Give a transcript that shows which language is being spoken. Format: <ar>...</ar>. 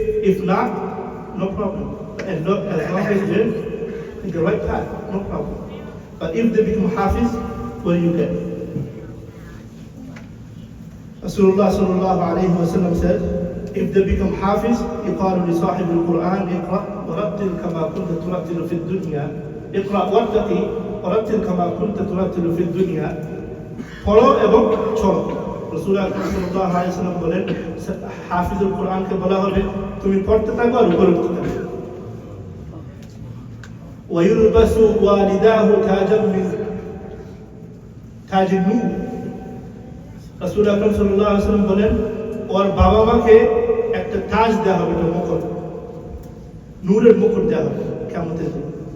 <en>If not, no problem. As long as they're in the right path, no problem. But if they become hafiz, what do you get?</en> <ar>Rasulullah sallallahu alayhi wa sallam</ar> <en>said, if they become hafiz,</en> <ar>يقال لصاحب القرآن اقرأ ورتل كما كنت ترتل في الدنيا. اقرأ وارتقي ورتل كما كنت ترتل في الدنيا.</ar> <bn>পড়ো এবং চলো। রাসূল আকরাম সাল্লাল্লাহু আলাইহি ওয়াসাল্লাম বলেন, হাফিজুল কোরআনকে বলা হবে তুমি পড়তে থাকো আর উপরে উঠতে থাকো।</bn> <ar>ويلبس والداه تاجا من تاج النور।</ar> <bn>রাসূল আকরাম সাল্লাল্লাহু আলাইহি ওয়াসাল্লাম বলেন, ওর বাবা মাকে একটা তাজ দেওয়া হবে, একটা মুকুট, নূরের মুকুট দেওয়া হবে কিয়ামতের দিন।</bn>